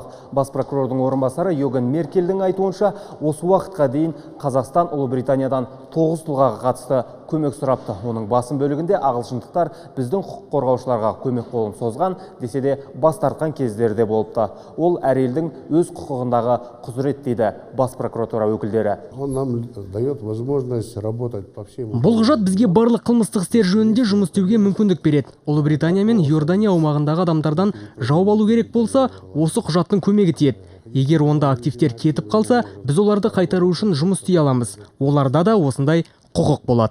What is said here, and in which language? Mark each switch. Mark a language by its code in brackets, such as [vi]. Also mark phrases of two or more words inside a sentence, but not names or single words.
[kk] Бас прокурордың орынбасары Йоганн Меркельдің айтуынша, осы уақытқа дейін Қазақстан Ұлыбританиядан 9 тұлғаға қатысты көмек сұрапты. Оның басым бөлігінде ағылшындықтар біздің құқық қорғаушыларға көмек қолын созған, десе де бас тартқан кездерде болыпты. Ол әр елдің өз құқығындағы құзырет дейді бас прокуратура өкілдері. [ru] Он нам дает возможность работать по всем. [kk] Бұл құжат бізге барлық қылмыстық істер жөнінде жұмыс істеуге мүмкіндік береді. Ұлыбритания мен Иордания аумағындағы адамдардан жауап алу керек болса, осы құжаттың көмегі тиеді. Егер онда активтер кетіп қалса, біз оларды қайтару үшін жұмыс істей аламыз. Оларда да осындай құқық болады.